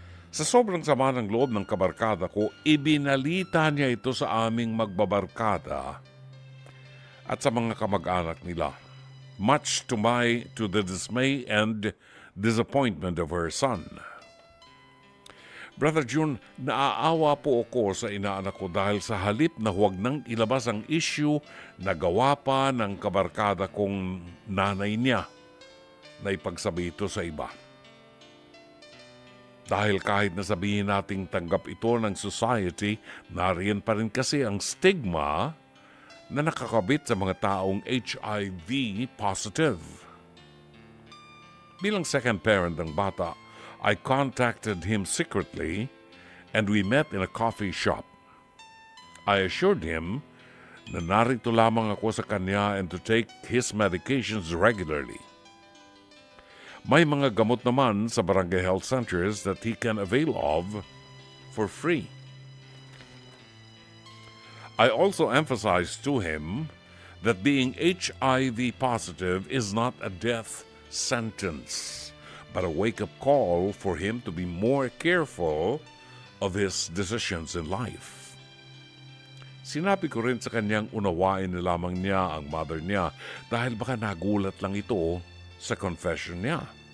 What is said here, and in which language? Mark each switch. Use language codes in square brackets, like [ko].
[tl] Sa sobrang sama ng loob ng kabarkada ko, ibinalita niya ito sa aming magbabarkada at sa mga kamag-anak nila. [en] Much to the dismay and disappointment of her son. [tl] Brother June, naaawa po ako sa inaanak ko dahil sa halip na huwag nang ilabas ang issue na gawa pa ng kabarkada kong nanay niya na ipagsabi ito sa iba. Dahil kahit nasabihin nating tanggap ito ng society, nariyan pa rin kasi ang stigma na nakakabit sa mga taong HIV positive. Bilang second parent ng bata, [en] I contacted him secretly and we met in a coffee shop. I assured him [tl] na narito lamang ako sa kanya [en] and to take his medications regularly. [tl] May mga gamot naman sa barangay [en] health centers that he can avail of for free. I also emphasized to him that being HIV positive is not a death sentence, but a wake-up call for him to be more careful of his decisions in life. [tl] Sinabi ko rin sa kanyang unawain na lamang niya ang mother niya dahil baka nagulat lang ito sa confession niya.